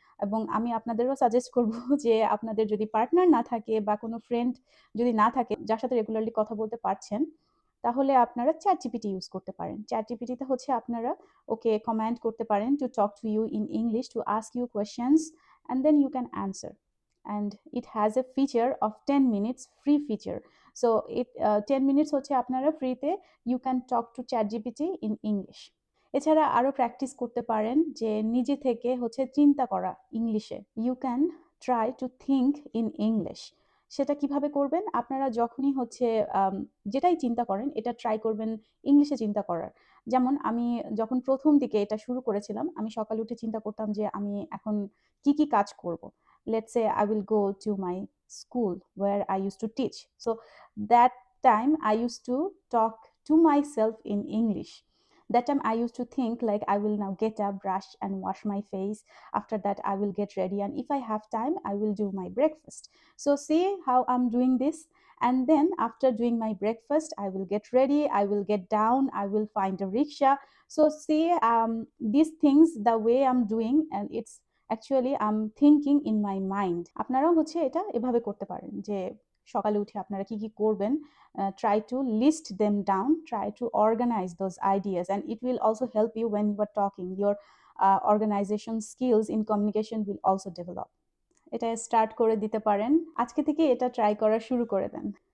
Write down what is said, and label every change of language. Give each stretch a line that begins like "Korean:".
Bangla: এবং আমি আপনাদেরও সাজেস্ট করব যে আপনাদের যদি পার্টনার না থাকে বা কোনো ফ্রেন্ড যদি না থাকে যার সাথে রেগুলারলি কথা বলতে পারছেন, তাহলে আপনারা চ্যাট জিপিটি ইউজ করতে পারেন। চ্যাট জিপিটিতে আপনারা ওকে কমান্ড করতে পারেন
English: To talk to you in English, to ask you questions, and then you can answer. And it has a feature of 10 minutes free feature. So it 10 minutes
Bangla: আপনারা ফ্রিতে
English: you can talk to ChatGPT in English.
Bangla: এছাড়া আরো practice করতে পারেন যে নিজে থেকে চিন্তা করা ইংলিশে।
English: You can try to think in English.
Bangla: সেটা কিভাবে করবেন? আপনারা যখনই যেটাই চিন্তা করেন এটা ট্রাই করবেন ইংলিশে চিন্তা করার। যেমন আমি যখন প্রথম দিকে এটা শুরু করেছিলাম, আমি সকালে উঠে চিন্তা করতাম যে আমি এখন কি কাজ করব।
English: Let's say I will go to my school where I used to teach. So that time I used to talk to myself in English. That time I used to think like I will now get up, brush and wash my face. After that I will get ready, and if I have time I will do my breakfast. So see how I'm doing this. And then after doing my breakfast I will get ready, I will get down, I will find a rickshaw. So see, these things the way I'm doing, and it's actually I am thinking in my mind.
Bangla: আপনারাও এটা এভাবে করতে পারেন যে সকালে উঠে আপনারা কি করবেন,
English: Try to list them down, try to organize those ideas, and it will also help you when you are talking. Your organization skills in communication will also develop.
Bangla: এটা স্টার্ট করে দিতে পারেন, আজকে থেকে এটা ট্রাই করা শুরু করে দেন।